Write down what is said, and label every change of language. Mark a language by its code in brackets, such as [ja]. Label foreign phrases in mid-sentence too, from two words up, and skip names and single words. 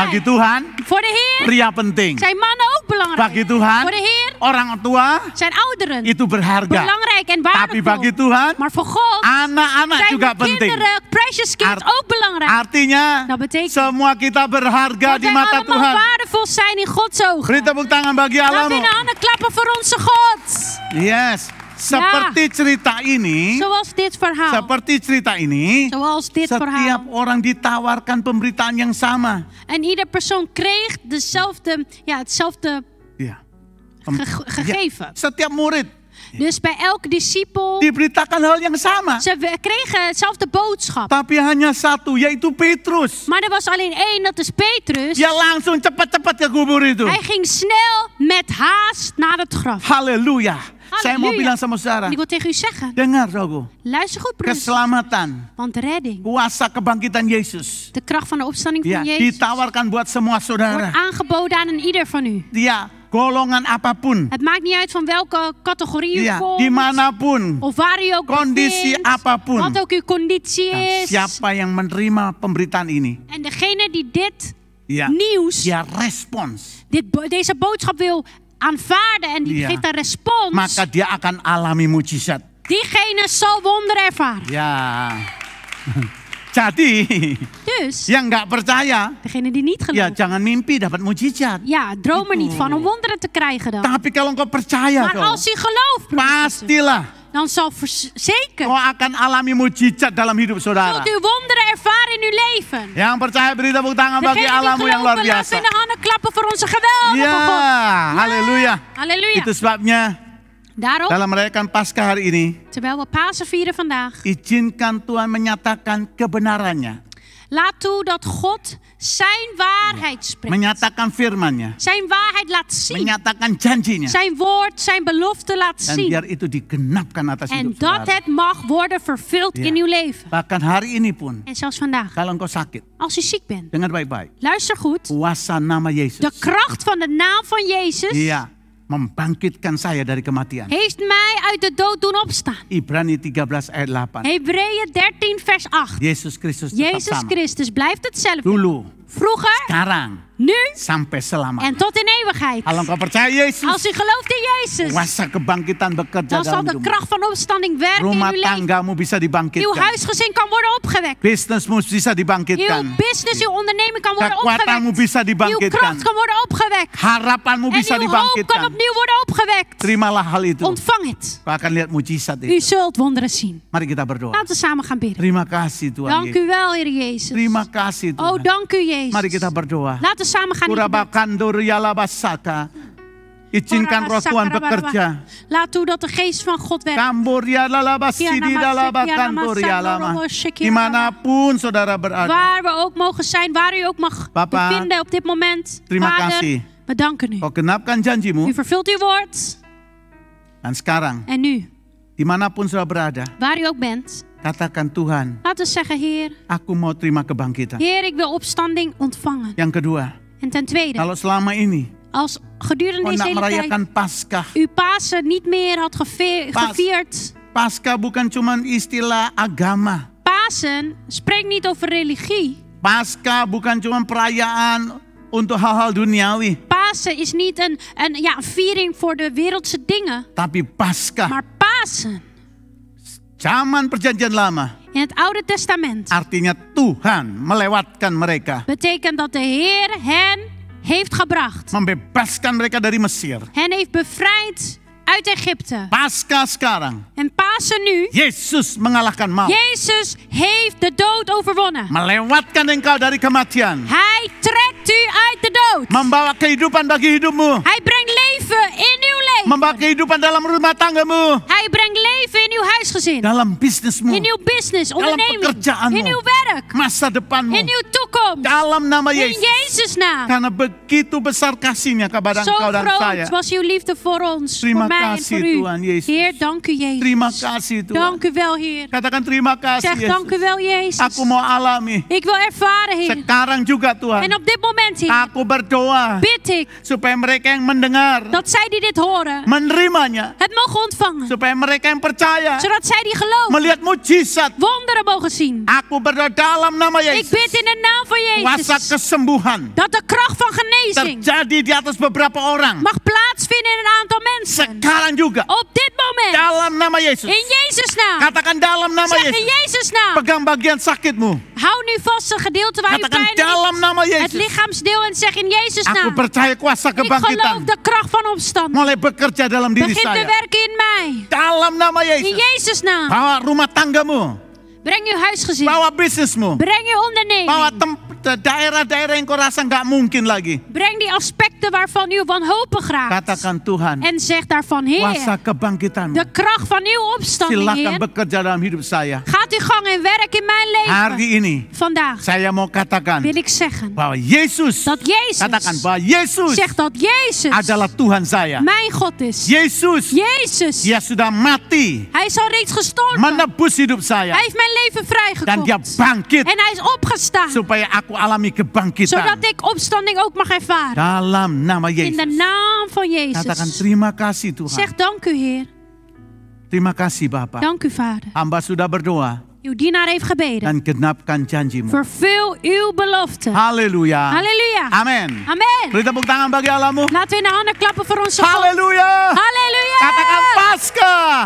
[id] Bagi Tuhan, [nl] Voor de Heer [id] pria penting. [nl] zijn mannen ook belangrijk. [id] Bagi Tuhan, [nl] Voor de Heer [id] orang tua [nl] zijn ouderen [id] itu berharga. [nl] belangrijk en [id] Tapi bagi [nl] waardevol. [id] Tuhan, [nl] Maar voor God [id] anak-anak [nl] zijn [id] juga [nl] de [id] penting. [nl] kinderen, [en] precious kids, [nl] ook belangrijk. [id] Artinya, [nl] Dat betekent [id] semua kita berharga [nl] dat [id] di [nl] wij [id] mata [nl] allemaal [id] Tuhan. [nl] waardevol zijn in Gods ogen. [id] Beri tepuk tangan bagi [nl] Laten we [id] Allahmu. [nl] in de handen klappen voor onze God. [id] Yes, seperti cerita ini, [nl] Zoals dit verhaal. [id] seperti cerita ini, [nl] Zoals dit [id] setiap [nl] verhaal. [id] orang ditawarkan pemberitaan yang sama. [nl] En ieder persoon kreeg hetzelfde [id] Ya. [nl] gegeven. [id] Setiap murid [nl] Dus bij elke discipel, [id] diberitakan hal yang sama. [nl] ze kregen hetzelfde boodschap. [id] Tapi hanya satu, yaitu Petrus. [nl] Maar er was alleen één, dat is Petrus. [id] Dia langsung cepat-cepat ke kubur itu. [nl] Hij ging snel met haast naar het graf. [id] Haleluya. Saya mau [nl] Halleluja. [id] bilang sama saudara, [nl] En ik wil tegen u zeggen, [id] dengar saudaraku, [nl] luister goed broers. [id] keselamatan, [nl] Want redding, [id] kuasa kebangkitan Yesus, [nl] de kracht van de opstanding [id] ya, [nl] van Jezus, [id] ditawarkan buat semua saudara. [nl] wordt aangeboden aan een ieder van u. [id] Dia golongan apapun, [nl] Het maakt niet uit van welke categorie u [id] ya, [nl] komt. [id] dimanapun, [nl] Of waar u ook [id] kondisi [nl] bevindt. [id] apapun. [nl] Wat ook uw conditie [id] Dan [nl] is. [id] siapa yang menerima pemberitaan ini, [nl] En degene die dit [id] ya, [nl] nieuws, [id] dia respons, [nl] deze boodschap wil aanvaarden en die Ja. geeft een respons. [id] maka dia akan alami mujizat. [nl] Diegene zal wonderen ervaren. [id] Ya. Jadi, [nl] Dus, [id] yang nggak percaya, [nl] degene die niet [id] ya [nl] gelooft. [id] jangan mimpi dapat mujizat. [nl] Ja, droom er niet [id] Itu. [nl] van om wonderen te krijgen dan. [id] Tapi kalau engkau percaya, [nl] Maar [id] kau, [nl] als u gelooft, broeders en zussen, [id] pastilah [nl] dan zal zeker [id] kau akan alami mujizat dalam hidup saudara. [nl] zult u wonderen ervaren in uw leven. [id] Yang percaya beri tepuk tangan bagi [nl] Degene die [id] Allahmu yang luar [nl] geloven, laten [id] biasa. [nl] we in de handen klappen voor onze geweldige [id] Ya, [nl] God. [id] haleluya. [nl] Halleluja. [id] Itu sebabnya [nl] Daarom, [id] dalam merayakan Paskah hari ini, [nl] terwijl we Pasen vieren vandaag, [id] izinkan Tuhan menyatakan kebenarannya, [nl] laat toe dat God zijn waarheid spreekt. [id] menyatakan firman-Nya, [nl] Zijn waarheid laat zien. [id] menyatakan janjinya, [nl] Zijn woord, zijn belofte laat [id] dan [nl] zien. [id] biar itu digenapkan atas [nl] En [id] hidup [nl] dat [id] saudara. [nl] het mag worden vervuld Ja. in uw leven. [id] Bahkan hari ini pun, [nl] En zelfs vandaag, [id] kalau engkau sakit, [nl] als u ziek bent, [id] dengar baik-baik, [nl] luister goed. [id] kuasa nama Yesus, [nl] De kracht van de naam van Jezus [id] iya, membangkitkan saya dari kematian. [nl] heeft mij uit de dood doen opstaan. [id] Ibrani 13 ayat 8. [nl] Hebreeën 13 vers 8. [id] Yesus Kristus tetap [nl] Jezus [id] sama. [nl] Christus blijft hetzelfde. [id] Dulu, [nl] Vroeger, [id] sekarang, [nl] nu [id] sampai selama. [nl] en tot in eeuwigheid. [id] Kalau engkau percaya Yesus, [nl] Als u gelooft in Jezus, [id] kuasa kebangkitan bekerja [nl] dan zal [id] dalam [nl] de [id] hidupmu. [nl] kracht van opstanding werken in [id] Rumah [nl] uw leven. [id] tanggamu bisa [nl] Uw [id] dibangkitkan. [nl] huisgezin kan worden opgewekt. [id] Bisnismu bisa [nl] Uw [id] dibangkitkan. [nl] business, uw onderneming kan worden [id] Kekuatanmu [nl] opgewekt. [id] bisa [nl] Uw [id] dibangkitkan. [nl] kracht kan worden opgewekt. [id] Harapanmu [nl] En [id] bisa [nl] uw hoop kan [id] dibangkitkan. [nl] opnieuw worden opgewekt. [id] Terimalah hal itu. [nl] Ontvang het. [id] Kau akan lihat mujizat [nl] U [id] itu. [nl] zult wonderen zien. [id] Mari kita berdoa. [nl] Laten we samen gaan bidden. [id] Terima kasih Tuhan [nl] Dank [id] Yesus. [nl] u wel, Heer Jezus. [id] Terima kasih [nl] Oh, [id] Tuhan. [nl] dank u, Jezus. [id] Mari kita berdoa. [nl] Laten we samen gaan in gebed. Kurabakandur yalabasaka. [id] Izinkan roh Tuhan bekerja. [nl] Laat toe dat de geest van God werkt. Kambur yalabasidi dalabakandur yalama. [id] Dimanapun saudara berada. [nl] Waar we ook mogen zijn, waar u ook mag [id] Papa, [nl] bevinden op dit moment. [id] terima [nl] Vader, [id] kasih. [nl] we danken u. [id] Kau genapkan janjimu. [nl] U vervult uw woord. [id] Dan sekarang, [nl] En nu, [id] dimanapun saudara berada, [nl] waar u ook bent, [id] katakan Tuhan, [nl] laten we zeggen, Heer, [id] aku mau terima kebangkitan. [nl] Heer, ik wil opstanding ontvangen. [id] Yang kedua, [nl] En ten tweede, [id] kalau selama ini [nl] als gedurende [id] kau [nl] deze [id] nak [nl] hele tijd [id] merayakan Paskah. [nl] u Pasen niet meer had gevierd. [id] Paskah bukan cuma istilah agama. [nl] Pasen spreekt niet over religie. [id] Paskah bukan cuma perayaan untuk hal-hal duniawi. [nl] Pasen is niet een viering voor de wereldse dingen. [id] Tapi Paskah, [nl] Maar Pasen, [id] zaman perjanjian lama, [nl] in het Oude Testament, [id] artinya Tuhan melewatkan mereka. [nl] betekent dat de Heer hen heeft gebracht. [id] Membebaskan mereka dari Mesir. [nl] Hen heeft bevrijd uit Egypte. [id] Paskah sekarang, [nl] En Pasen nu, [id] Yesus mengalahkan maut. [nl] Jezus heeft de dood overwonnen. [id] Melewatkan engkau dari kematian. [nl] Hij trekt u uit de dood. [id] Membawa kehidupan bagi hidupmu. [nl] Hij brengt leven in uw leven. [id] Membawa kehidupan dalam rumah tanggamu. [nl] Hij brengt leven in uw huisgezin. [id] Dalam bisnismu. [nl] In uw business, onderneming. [id] pekerjaanmu. [nl] In uw werk. [id] Masa depanmu. [nl] In uw toekomst. [id] Dalam nama [nl] In [id] Yesus. [nl] Jezus' naam. [id] Karena begitu besar kasihnya kepada [nl] Zo [id] engkau dan saya. [nl] groot was uw liefde voor ons, [id] Terima [nl] voor mij en [id] kasih, [nl] voor u. [id] Tuhan Yesus. [nl] Heer, dank u Jezus. [id] Terima kasih Tuhan. [nl] Dank u wel, Heer. [id] Katakan terima kasih [nl] Zeg dank u [id] Yesus. [nl] wel, Jezus. [id] Aku mau alami. [nl] Ik wil ervaren, Heer. [id] Sekarang juga Tuhan. [nl] En op dit moment, Heer, [id] Aku berdoa [nl] bid ik [id] supaya mereka yang mendengar [nl] dat zij die dit horen, [id] menerimanya. [nl] het mogen ontvangen. [id] Supaya mereka yang percaya [nl] Zodat zij die geloven, [id] melihat mujizat. [nl] wonderen mogen zien. [id] Aku berdoa dalam nama [nl] Ik [id] Yesus. [nl] bid in de naam van [id] Kuasa [nl] Jezus [id] kesembuhan [nl] dat de kracht van genezing [id] terjadi di atas beberapa orang. [nl] mag plaatsvinden in een aantal mensen. [id] Sekarang juga. [nl] Op dit moment, [id] Dalam nama Yesus. [nl] in Jezus' naam. [id] Katakan dalam nama [nl] Zeg in [id] Yesus. [nl] Jezus' naam. [id] Pegang bagian sakitmu. [nl] Hou nu vast een gedeelte waar u [id] Katakan [nl] pijn [id] dalam [nl] heeft. [id] nama [nl] Het [id] Yesus. [nl] lichaamsdeel en zeg in Jezus' [id] Aku [nl] naam. [id] percaya kuasa [nl] Ik geloof [id] kebangkitan [nl] de kracht van opstand. [id] mulai bekerja dalam diri [nl] Begin te [id] saya. [nl] werken in mij. [id] Dalam nama [nl] In [id] Yesus. [nl] Jezus' naam. [id] Bawa rumah tanggamu. [nl] Breng uw huisgezin. [id] Bawa bisnismu. [nl] Breng uw [id] Bawa [nl] onderneming. [id] daerah-daerah yang kau rasa nggak mungkin lagi. [nl] Breng die aspecten waarvan u wanhopig raakt. [id] Katakan Tuhan, [nl] En zeg daarvan, [id] kuasa [nl] Heer, [id] kebangkitanmu. [nl] de kracht van uw opstanding, [id] Silakan [nl] Heer. [id] bekerja dalam hidup saya. [nl] Gaat uw gang en werk in mijn leven. [id] Hari ini [nl] Vandaag [id] saya mau katakan [nl] wil ik zeggen [id] bahwa Yesus, [nl] dat Jezus, [id] katakan bahwa Yesus [nl] zeg dat Jezus [id] adalah Tuhan saya. [nl] mijn God is. [id] Yesus, [nl] Jezus, [id] dia sudah mati [nl] hij is al reeds gestorven. [id] menebus hidup saya [nl] Hij heeft mijn leven [id] dan dia [nl] vrijgekocht. [id] bangkit [nl] En hij is opgestaan. [id] supaya aku aku alami kebangkitan. [nl] Zodat ik opstanding ook mag ervaren. [id] Dalam nama [nl] In de [id] Yesus. [nl] naam van [id] Katakan [nl] Jezus. [id] terima kasih Tuhan. [nl] Zeg dank u Heer. [id] Terima kasih Bapak. [nl] Dank u Vader. [id] Hamba sudah berdoa [nl] Uw dienaar heeft gebeden. [id] dan genapkan janjimu. [nl] Vervul uw belofte. [id] Haleluya. [nl] Halleluja. [id] Amin. [nl] Amen. [id] Beri tepuk tangan bagi Allahmu. [nl] Laten we in de handen klappen voor onze God. [id] Haleluya. [nl] Halleluja. [id] Katakan Paskah